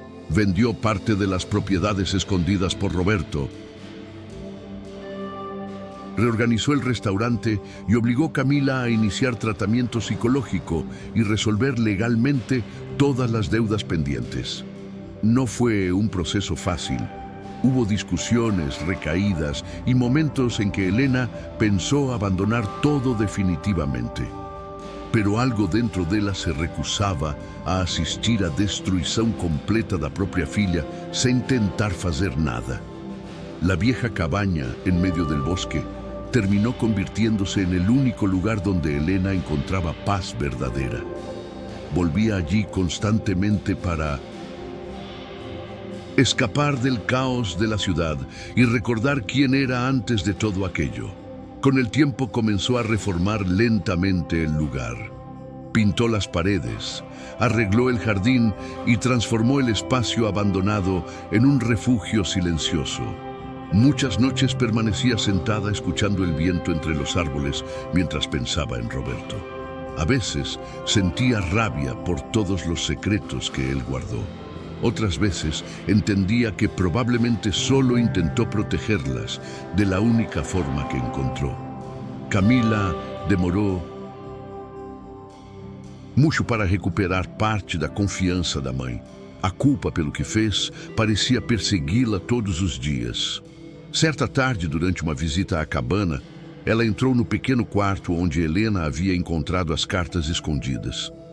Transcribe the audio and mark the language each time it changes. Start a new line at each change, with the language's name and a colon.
Spanish: Vendió parte de las propiedades escondidas por Roberto, reorganizó el restaurante y obligó a Camila a iniciar tratamiento psicológico y resolver legalmente todas las deudas pendientes. No fue un proceso fácil. Hubo discusiones, recaídas y momentos en que Helena pensó abandonar todo definitivamente. Pero
Portuguese: algo dentro dela se recusava a assistir à destruição completa da própria filha sem tentar fazer nada.
Spanish: La vieja cabaña en medio del bosque terminó convirtiéndose en el único lugar donde Helena encontraba paz verdadera. Volvía allí constantemente para escapar del caos de la ciudad y recordar quién era antes de todo aquello. Con el tiempo comenzó a reformar lentamente el lugar. Pintó las paredes, arregló el jardín y transformó el espacio abandonado en un refugio silencioso. Muchas noches permanecía sentada escuchando el viento entre los árboles mientras pensaba en Roberto. A veces sentía rabia por todos los secretos que él guardó. Otras veces entendía que probablemente solo intentó protegerlas de la única forma que encontró.
Portuguese: Camila demorou muito para recuperar parte da confiança da mãe. A culpa pelo que fez parecia persegui-la todos os dias. Certa tarde, durante uma visita à cabana, ela entrou no pequeno quarto onde Helena havia encontrado as cartas escondidas.